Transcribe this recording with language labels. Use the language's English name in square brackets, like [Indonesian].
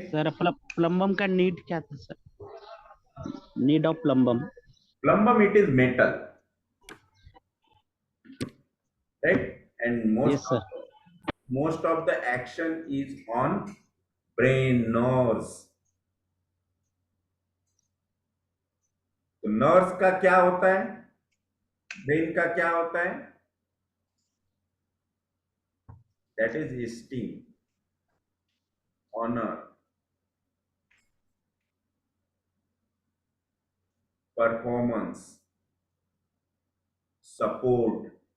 [Hindi] Sir, plumbum का need क्या था sir? [English] Need of plumbum. Plumbum, it is metal, right? And most of the action is on brain nerves. [Hindi] तो nerves का क्या होता है, ब्रेन का क्या होता है? [English] That is esteem, honor, performance, support.